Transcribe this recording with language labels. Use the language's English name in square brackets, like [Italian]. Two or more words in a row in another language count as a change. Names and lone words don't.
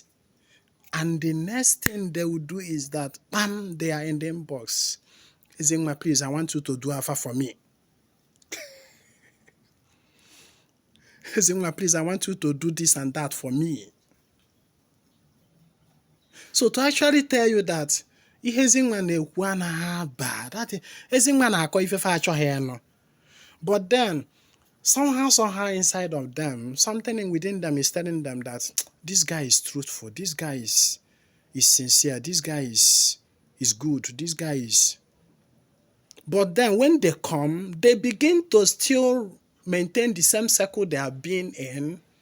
[English] And the next thing they will do is that, bam, they are in the inbox. Ezinwa, please, I want you to do Alpha for me. Ezinwa, please, I want you to do this and that for me. So to actually tell you that, [Igbo] Ezinwa na-ekwu anaghị bad. That Ezinwa na-akọ ifefe achọghị eno. [English] But then, somehow inside of them, something within them is telling them that this guy is truthful, this guy is sincere, this guy is good, this guy is. But then when they come, they begin to still maintain the same circle they have been in.